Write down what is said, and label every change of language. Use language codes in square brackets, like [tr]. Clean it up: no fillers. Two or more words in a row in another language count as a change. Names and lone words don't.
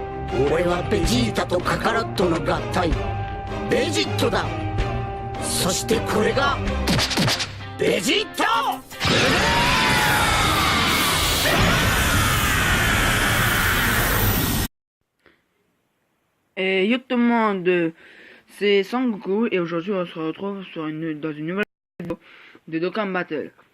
[ja] 俺はベジータとカカロットの合体ベジットだ。そしてこれがベジット。 [fr] Et yo tout le monde, c'est Sangoku et aujourd'hui on se retrouve dans une nouvelle vidéo de Dokkan Battle.